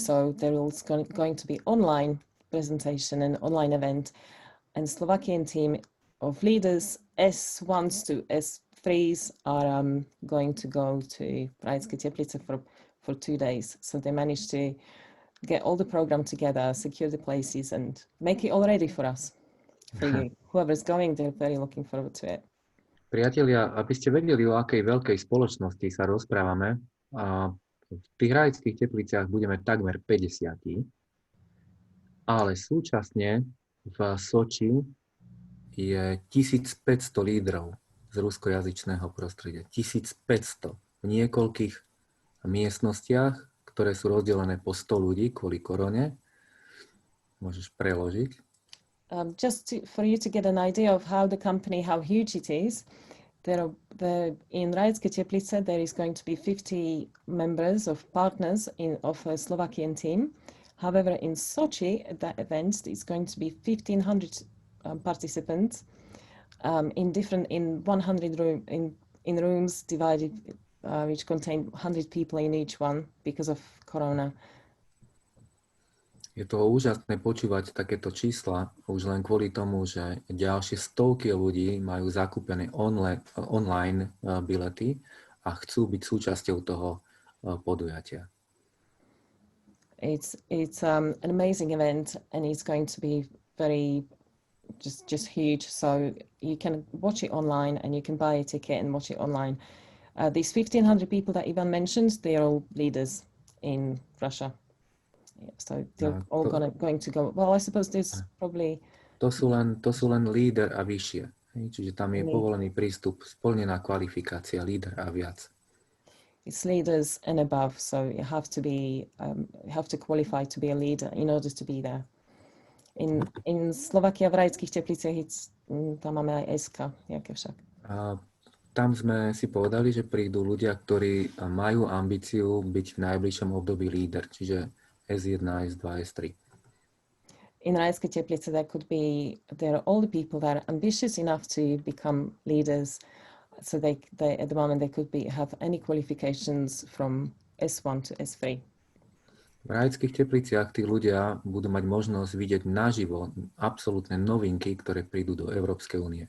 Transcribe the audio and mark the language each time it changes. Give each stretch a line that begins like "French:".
English: So there is going to be online presentation and online event, and Slovakian team of leaders, S1s to S3s, are going to go to Rajské Teplice for 2 days. So they managed to get all the program together, secure the places, and make it all ready for us, for you. Whoever's going, they're very looking forward to it.
Slovak: Priatelia, aby ste vedeli, o akej veľkej spoločnosti sa rozprávame, v tých Rajských Tepliciach budeme takmer 50, ale súčasne v Soči je 1500 lídrov z ruskojazyčného prostredia. 1500 v niekoľkých miestnostiach, ktoré sú rozdelené po 100 ľudí kvôli korone. Môžeš preložiť.
English: For you to get an idea of how the company, how huge it is, in Rajské Teplice there is going to be 50 members of partners of a Slovakian team. However, in Sochi, at that event, it's going to be 1,500 participants in 100 rooms divided, which contain 100 people in each one because of Corona.
Slovak: Je to úžasné počúvať takéto čísla, už len kvôli tomu, že ďalšie stovky ľudí majú zakúpené online bilety a chcú byť súčasťou toho podujatia.
English: It's an amazing event, and it's going to be very just huge. So you can watch it online, and you can buy a ticket and watch it online. These 1,500 people that Ivan mentioned, they are all leaders in Russia. Yeah, so they're all going to go. Well, I suppose there's probably...
Slovak: To sú len líder a vyššie. Čiže tam je povolený prístup, splnená kvalifikácia, líder a viac.
English: It's leaders and above, so you have to be, you have to qualify to be a leader in order to be there. In Slovakia
Slovak: v Rajských Tepliciach tam máme aj SK, jaké však. A tam sme si povedali, že prídu ľudia, ktorí majú ambíciu byť v najbližšom období líder, čiže S1, S2, S3.
English: In Rajské Teplice there are all the people that are ambitious enough to become leaders. So they at the moment they could have any qualifications from S1 to S3.
Slovak: V Rajských Tepliciach tí ľudia budú mať možnosť vidieť naživo absolútne novinky, ktoré prídu do Európskej únie.